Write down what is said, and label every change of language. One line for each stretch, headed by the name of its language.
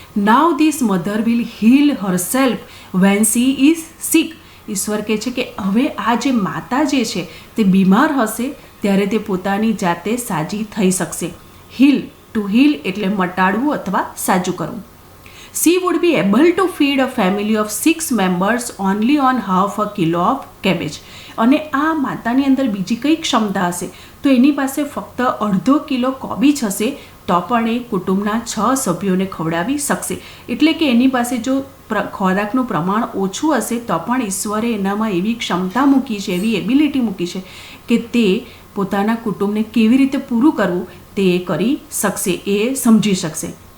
English: Now this mother will heal herself when she is sick.
Gujarati: ઈશ્વર કહે છે કે હવે આ જે માતા જે છે તે બીમાર હશે ત્યારે તે પોતાની જાતે સાજી થઈ શકશે. હીલ, ટુ હીલ એટલે મટાડવું અથવા સાજું કરવું.
English: She would be able to feed a family of 6 members only on half a kilo of cabbage.
Gujarati: અને આ માતાની અંદર બીજી કઈ ક્ષમતા હશે તો એની પાસે ફક્ત અડધો કિલો કોબીજ હશે તો પણ એ કુટુંબના 6 સભ્યોને ખવડાવી શકશે. એટલે કે એની પાસે જો ખોરાકનું પ્રમાણ ઓછું હશે તો પણ ઈશ્વરે એનામાં એવી ક્ષમતા મૂકી છે, એવી એબિલિટી મૂકી છે કે તે પોતાના કુટુંબને કેવી રીતે પૂરું કરવું તે કરી શકશે, એ સમજી શકશે.